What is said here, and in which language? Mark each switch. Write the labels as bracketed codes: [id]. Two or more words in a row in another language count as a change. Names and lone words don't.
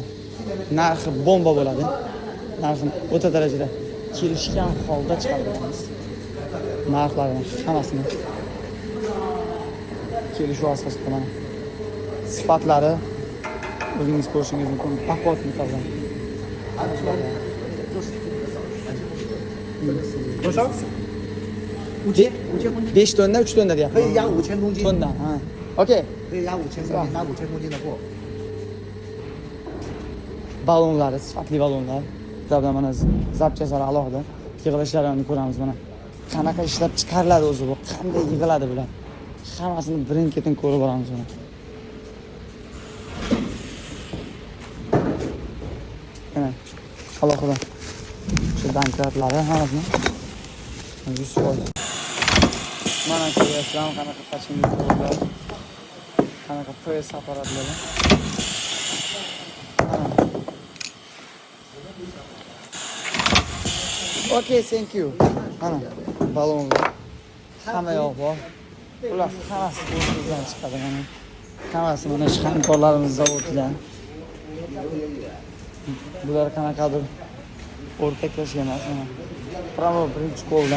[uz] Narxi bomba bo'ladi. Narxini o'ta darajada kelishgan holda chiqaramiz. Narxlarni hammasini kelishuv asosida mana sifatlari o'zingiz ko'rishingiz mumkin. Pakotni qilgan. [zh] 多少？5000公斤。 [uz] 5 tonna, 3 tonna deyapti. [zh] 可以压5000公斤。 [uz] tonna, ha. Okay. [zh] 可以压5000公斤，拿5000公斤的货。 [uz] Balonlari, sifatli balonlar. Bizda mana zapchaslar alohida. Yig'ilish jarayonini ko'ramiz mana. Qanaqa ishlab chiqariladi o'zi bu? Qanday yig'iladi bular? Hammasini birin-ketin ko'rib boramiz mana. Mana alohida shu bankratlari hammasini 100%. Mana ko'ryapsizlar qanaqa tashkilotlar, qanaqa press apparatlar. [en] Okay, thank you. [uz] Mana balonlar hamma yoq bor. Ular hammasi o'zimizdan chiqadi mana. Hammasi mana shu hamkorlarimiz zavodidan. Bular qanaqadir o'rtaklashgan emas mana. Pramo birinchi qo'ldan.